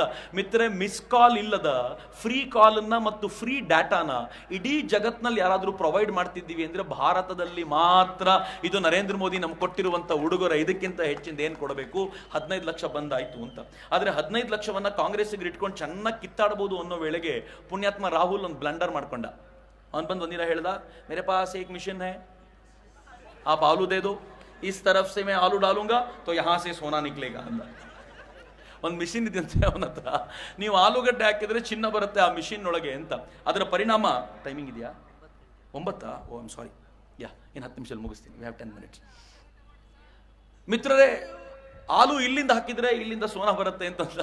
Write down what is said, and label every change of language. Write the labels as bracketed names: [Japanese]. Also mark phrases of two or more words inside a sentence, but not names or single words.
[Kannada] ಮಿತ್ರೆ, [English] miss call [Kannada] ಇಲ್ಲದ ಫ್ರೀ ಕಾಲನ್ನ ಮತ್ತು ಫ್ರೀ ಡಾಟಾನ ಇಡೀ ಜಗತ್ನಲ್ಲಿ ಯಾರಾದ್ರೂ ಪ್ರೊವೈಡ್ ಮಾಡ್ತಿದ್ದೀವಿ ಅಂದ್ರೆ ಭಾರತದಲ್ಲಿ ಮಾತ್ರ. ಇದು ನರೇಂದ್ರ ಮೋದಿ ನಮ್ಗೆ ಕೊಟ್ಟಿರುವಂತ ಉಡುಗೊರೆ. ಇದಕ್ಕಿಂತ ಹೆಚ್ಚಿಂದ ಏನ್ ಕೊಡಬೇಕು? 15 ಲಕ್ಷ ಬಂದಾಯ್ತು ಅಂತ. ಆದ್ರೆ 15 ಲಕ್ಷವನ್ನ ಕಾಂಗ್ರೆಸ್ಗೆ ಇಟ್ಕೊಂಡು ಚೆನ್ನಾಗಿ ಕಿತ್ತಾಡಬಹುದು ಅನ್ನೋ ವೇಳೆಗೆ ಪುಣ್ಯಾತ್ಮ ರಾಹುಲ್ ಒಂದು ಬ್ಲಂಡರ್ ಮಾಡ್ಕೊಂಡ. ಅವನ್ ಬಂದು ಒಂದಿನ ಹೇಳ್ದ, [Hindi] मेरे पास एक मशीन है, आप आलू दे दो, इस तरफ से मैं आलू डालूंगा तो यहां से सोना निकलेगा अंದ. [Kannada] ಒಂದು ಮಿಷಿನ್ ಇದೆಯಂತೆ ಅವನ ಹತ್ರ. ನೀವು ಆಲೂಗಡ್ಡೆ ಹಾಕಿದ್ರೆ ಚಿನ್ನ ಬರುತ್ತೆ ಆ ಮಿಷಿನ್ ಒಳಗೆ ಅಂತ. ಅದರ ಪರಿಣಾಮ, ಟೈಮಿಂಗ್ ಇದೆಯಾ? 9? [English] oh I'm sorry, ya, [Kannada] ಇನ್ನು 10 ನಿಮಿಷದಲ್ಲಿ ಮುಗಿಸ್ತೀನಿ. [English] we have 10 minutes. [Kannada] ಮಿತ್ರರೇ, ಆಲೂ ಇಲ್ಲಿಂದ ಹಾಕಿದ್ರೆ ಇಲ್ಲಿಂದ ಸೋನಾ ಬರುತ್ತೆ ಅಂತಂದ.